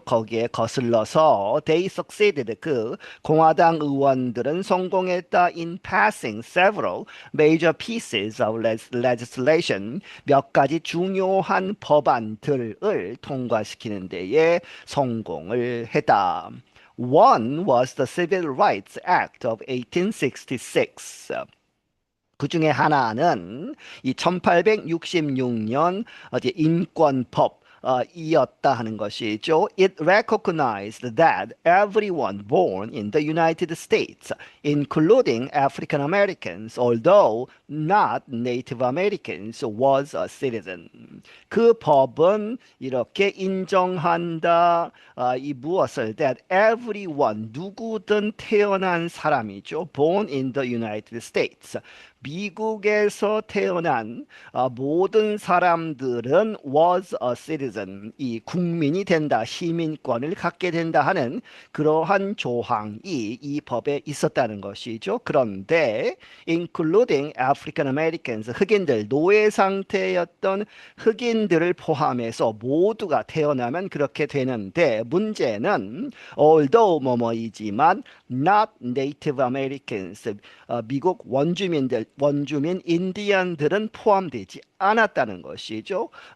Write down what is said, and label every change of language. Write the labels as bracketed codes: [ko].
[ko] 거기에 거슬러서 [en] they succeeded, [ko] 공화당 의원들은 성공했다 [en] in passing several major pieces of legislation, [ko] 몇 가지 중요한 법안들을 통과시키는 데에 성공을 했다. [en] One was the Civil Rights Act of 1866. [ko] 그 중에 하나는 이 1866년 인권법 이었다 하는 것이죠. It recognized that everyone born in the United States, including African Americans, although not Native Americans, was a citizen. 그 법은 이렇게 인정한다. 이 무엇을 [en] that everyone [ko] 누구든 태어난 사람이죠. [en] Born in the United States. [ko] 미국에서 태어난 모든 사람들은 [en] was a citizen, [ko] 이 국민이 된다, 시민권을 갖게 된다 하는 그러한 조항이 이 법에 있었다는 것이죠. 그런데 [en] including African Americans, [ko] 흑인들, 노예 상태였던 흑인들을 포함해서 모두가 태어나면 그렇게 되는데 문제는 although 뭐뭐이지만 [en] not Native Americans, [ko] 미국 원주민 인디언들은 포함되지 않았다는 것이죠.